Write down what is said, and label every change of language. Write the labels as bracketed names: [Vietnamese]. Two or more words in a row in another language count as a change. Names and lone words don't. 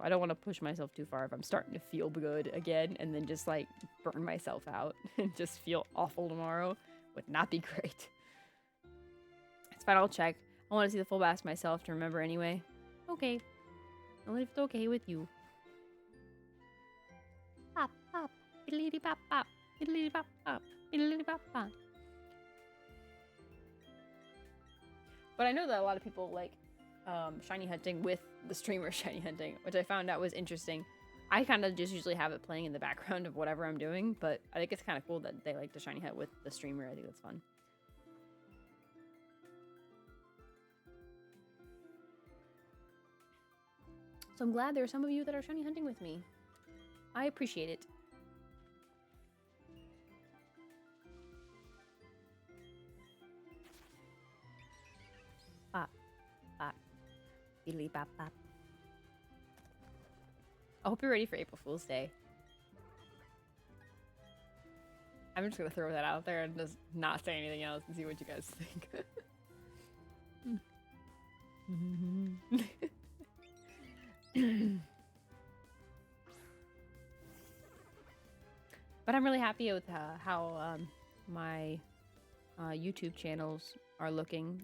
[English] I don't want to push myself too far if I'm starting to feel good again and then just like burn myself out and just feel awful tomorrow. Would not be great. It's fine, I'll check. I want to see the full blast myself to remember anyway. Okay. Only if it's okay with you. Pop, pop, biddly pop, pop, biddly pop, pop, biddly pop, pop. But I know that a lot of people like shiny hunting with the streamer shiny hunting, which I found out was interesting. I kind of just usually have it playing in the background of whatever I'm doing, but I think it's kind of cool that they like to shiny hunt with the streamer. I think that's fun. So I'm glad there are some of you that are shiny hunting with me. I appreciate it. Bop, bop, biddly bop, bop. I hope you're ready for April Fool's Day. I'm just gonna throw that out there and just not say anything else and see what you guys think. But I'm really happy with how my YouTube channels are looking.